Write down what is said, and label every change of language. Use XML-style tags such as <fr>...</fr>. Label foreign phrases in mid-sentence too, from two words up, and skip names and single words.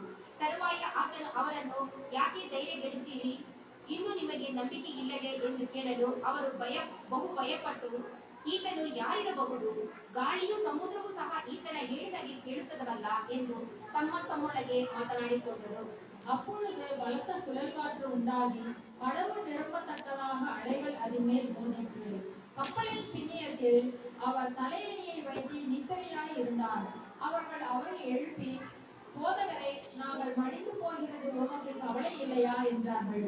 <kn>ತರುವಾಯ ಆತನು ಅವರನ್ನು, ಯಾಕೆ ಧೈರ್ಯಗೆಡುತ್ತೀರಿ? ಇನ್ನೂ ನಿಮಗೆ ನಂಬಿಕೆ ಇಲ್ಲವೇ ಎಂದು ಕೇಳಲು, ಅವರು ಬಹು ಭಯಪಟ್ಟು, ಈತನು ಯಾರಿರಬಹುದು? ಗಾಳಿಯೂ ಸಮುದ್ರವೂ ಸಹ ಈತನ ಹೇಳಿದಾಗೆ ಕೇಳುತ್ತದವಲ್ಲ ಎಂದು ತಮ್ಮೊಳಗೆ ಮಾತನಾಡಿಕೊಂಡರು.</kn> <ta>அப்பொழுது பலத்த சுழல் காற்று உண்டாகி படகு நிரம்பத்தக்கதாக அலைகள் அதன் மேல் மோதிற்று. கப்பலின் பின்னியத்தில் அவர் தலையணியை வைத்து நித்திரையாய் இருந்தார். அவர்கள் அவரை எழுப்பி, போதகரே, நாங்கள் மடிந்து போகிறது உமக்கு கவலை இல்லையா என்றார்கள்.</ta>